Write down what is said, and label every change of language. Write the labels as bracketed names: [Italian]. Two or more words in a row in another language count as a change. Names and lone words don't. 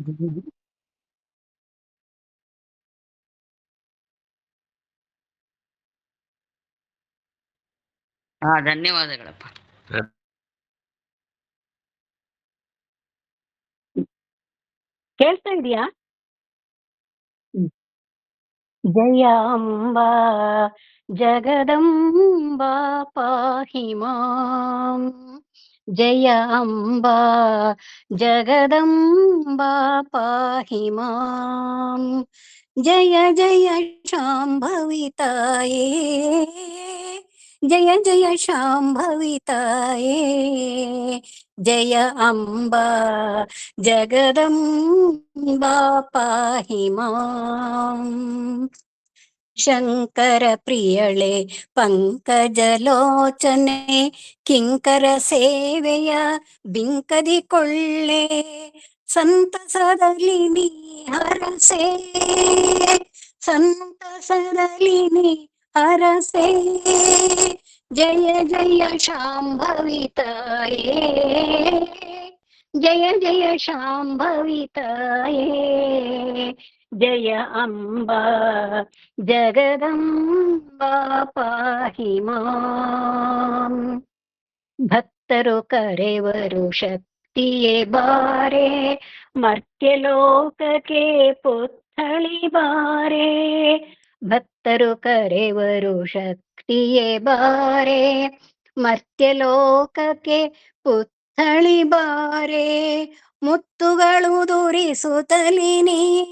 [Kannada] ಧನ್ಯವಾದಗಳಪ್ಪ. ಕೇಳ್ತಾ ಇದೀಯಾ? [Sanskrit] ಜಯ ಅಂಬಾ ಜಗದಂಬಾ ಪಾಹಿ ಮಾಂ, ಜಯ ಅಂಬಾ ಜಗದಂಬಾ ಪಾಹಿ ಮಾಂ, [Kannada] ಜಯ ಜಯ ಶಾಂಭವಿ ತಾಯೇ, ಜಯ ಜಯ ಶಾಂಭವಿ ತಾಯೇ, [Sanskrit] ಜಯ ಅಂಬಾ ಜಗದಂಬಾ ಪಾಹಿ ಮಾಂ. [Kannada] ಶಂಕರ ಪ್ರಿಯಳೆ ಪಂಕಜಲೋಚನೆ ಕಿಂಕರ ಸೇವೆಯ ಬಿಂಕದಿ ಕೊಳ್ಳೆ, ಸಂತಸದಲ್ಲಿ ನೀ ಹರಸೆ, ಸಂತಸದಲ್ಲಿ ನೀ ಹರಸೆ, ಜಯ ಜಯ ಶಾಂಭವಿ ತಾಯೇ, ಜಯ ಜಯ ಶಾಂಭವಿ ತಾಯೇ, [Sanskrit] ಜಯ ಅಂಬಾ ಜಗದಂಬಾ ಪಾಹಿ ಮಾಂ. [Kannada] ಭಕ್ತರು ಕರೆವರು ಶಕ್ತಿಯೇ ಬಾರೆ, ಮರ್ತ್ಯಲೋಕಕ್ಕೆ ಪುತ್ಥಳಿ ಬಾರೆ, ಭಕ್ತರು ಕರೆವರು ಶಕ್ತಿಯೇ ಬಾರೆ, ಮರ್ತ್ಯಲೋಕಕ್ಕೆ ಪುತ್ಥಳಿ ಬಾರೆ, ಮುತ್ತುಗಳು ದುರಿಸುತ್ತಲಿನಿ,